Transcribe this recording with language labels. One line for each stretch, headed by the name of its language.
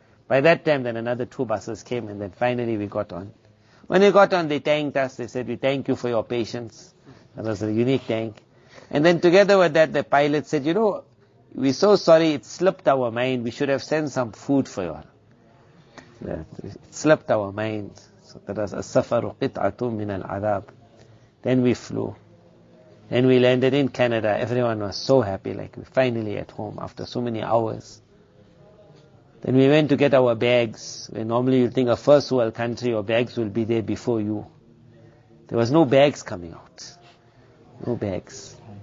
English: By that time then another 2 buses came and then finally we got on. When we got on, they thanked us, they said, we thank you for your patience. That was a unique thank. And then together with that, the pilot said, we're so sorry, it slipped our mind. We should have sent some food for you all. It slipped our mind. So that was
Arabic: السَّفَرُ قِطْعَةٌ مِّنَ الْعَذَابِ.
English: Then we flew. Then we landed in Canada. Everyone was so happy, like we're finally at home after so many hours. Then we went to get our bags. Where normally you think a first world country, your bags will be there before you. There was no bags coming out. No bags.